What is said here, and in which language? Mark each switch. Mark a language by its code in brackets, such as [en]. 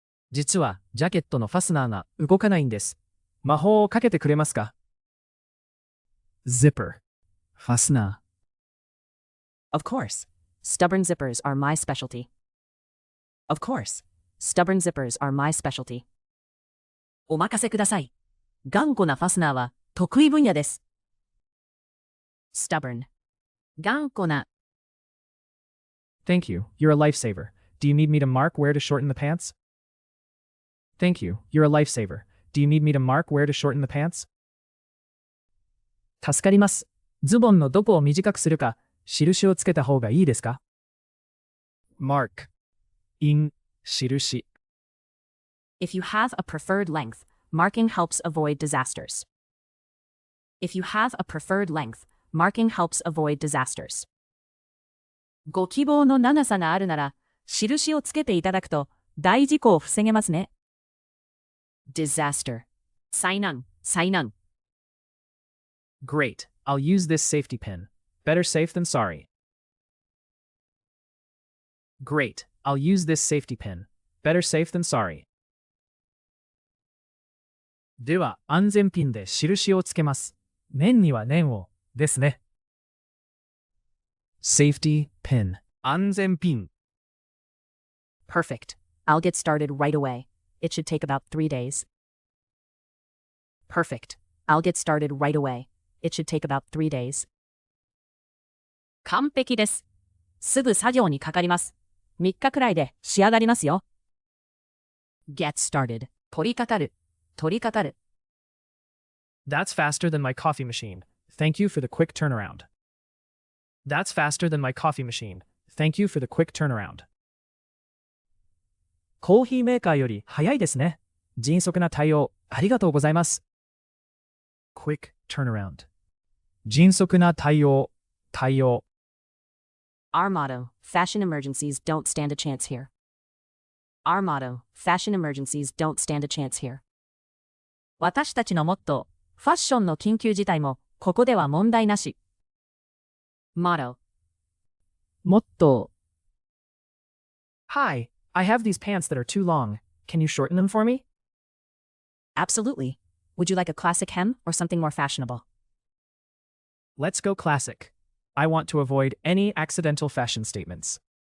[ja] 実はジャケットのファスナーが動かないんです。魔法をかけてくれますか ?Zipper. ファスナー。 [en] Of course. Stubborn zippers are my specialty. Of course. Stubborn zippers are my specialty. [ja] お任せください。頑固なファスナーは得意分野です。 Stubborn. 頑固な。 [en] Thank you. You're a lifesaver. Do you need me to mark where to shorten the pants? Thank you. You're a lifesaver. Do you need me to mark where to shorten the pants? [ja] 助かります。ズボンのどこを短くするか、印をつけた方がいいですか ?Mark. 印、印。 [en] If you have a preferred length, marking helps avoid disasters. If you have a preferred length, marking helps avoid disasters. [ja] ご希望の長さがあるなら、印をつけていただくと大事故を防げますね。 Disaster. 災難。 [en] Great. I'll use this safety pin. Better safe than sorry. Great. I'll use this safety pin. Better safe than sorry. [ja] では、安全ピンで印をつけます。念には念を、ですね。Safety pin. 安全ピン。 [en] Perfect. I'll get started right away. It should take about 3 days. Perfect. I'll get started right away. It should take about 3 days. [ja] 完璧です。すぐ作業にかかります。3日くらいで仕上がりますよ。 Get started. 取り掛かる。取り掛かる。 [en] That's faster than my coffee machine. Thank you for the quick turnaround. That's faster than my coffee machine. Thank you for the quick turnaround. [ja] コーヒーメーカーより早いですね。迅速な対応、ありがとうございます。 Quick turnaround. 迅速な対応、対応。 [en] Our motto, fashion emergencies don't stand a chance here. Our motto, fashion emergencies don't stand a chance here. [ja] 私たちのモットー、ファッションの緊急事態もここでは問題なし。 Motto. モットー。 [en] Hi, I have these pants that are too long. Can you shorten them for me? Absolutely. Would you like a classic hem or something more fashionable? Let's go classic. I want to avoid any accidental fashion statements.